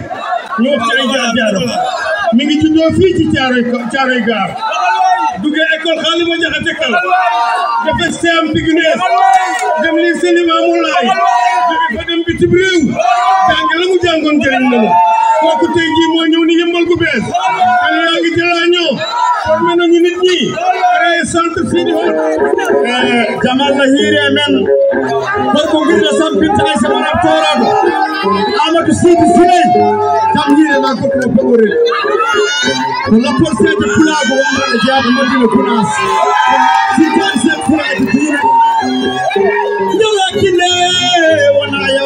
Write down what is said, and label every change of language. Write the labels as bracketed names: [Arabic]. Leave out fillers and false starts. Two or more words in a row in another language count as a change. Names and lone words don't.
[Wolof] ñu wax ci ay jaar-jaaram mi ngi juddoo fii ci Caaroy Gaar duggee école Xaalima Jaxate Kal dafa CEM Bigunees dem lycée Limaamu Laay jóge fa dem bitim réew jàng la mu jàngoon jëriñ na la kooku tey jii moo ñëw ni yëmbal gu bees xale yaa ngi jëlaañoo formé nañu nit ñi créé centre Sidi Hot [Fula] jamal na hiire men gorko ngirna sampinta ay samana toorado Amadou Sidi Siley tam hiire ma kokko pogorel ko lappor seede pulaago wamrana jeyaɓe Madina Gounass sikan se pulaaji diine yowa kille wona